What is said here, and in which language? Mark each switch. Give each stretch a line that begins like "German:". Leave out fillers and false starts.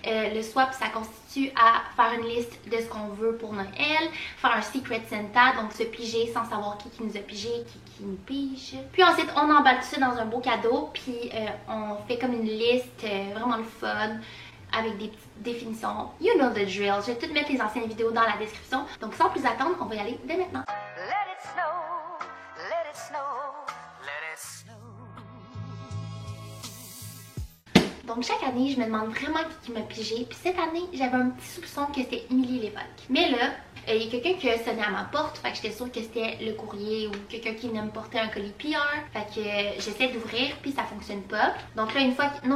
French: Le swap, ça consiste à faire une liste de ce qu'on veut pour Noël, faire un Secret Santa, donc se piger sans savoir qui nous a pigé, qui nous pige. Puis ensuite, on emballe tout ça dans un beau cadeau, puis on fait comme une liste vraiment le fun, avec des petites définitions.
English: You know the drill.
French: Je vais tout mettre les anciennes vidéos dans la description. Donc sans plus attendre, on va y aller dès maintenant.
English: Let it snow, let it snow, let it snow.
French: Donc chaque année, je me demande vraiment qui m'a pigé. Puis cette année, j'avais un petit soupçon que c'était Émilie Lévesque. Mais là, il y a quelqu'un qui a sonné à ma porte, fait que j'étais sûre que c'était le courrier ou quelqu'un qui venait me porter un colis PR. Fait que j'essaie d'ouvrir, puis ça fonctionne pas. Donc là, une fois que...